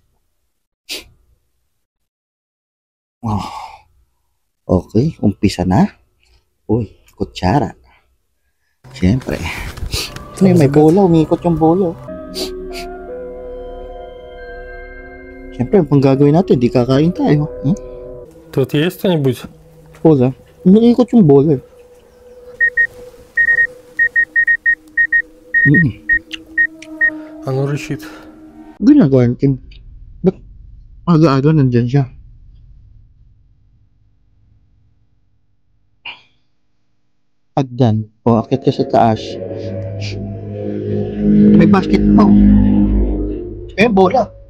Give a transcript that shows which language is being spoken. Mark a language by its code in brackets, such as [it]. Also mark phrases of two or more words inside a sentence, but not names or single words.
[tl] Oh, okay, umpisa na. Uy, kutsara. Syempre. May bola, umikot yung bola. Siyempre, pang gagawin natin, di kakain tayo. [ru] Тут есть что-нибудь? [tl] Bola. Umikot yung bola. [ru] Оно рычит. [tl] Ginagawa natin. Ba't aga-aga nandyan siya? Agdan. O, akit ka sa taas. May basket pa. Eh, bola.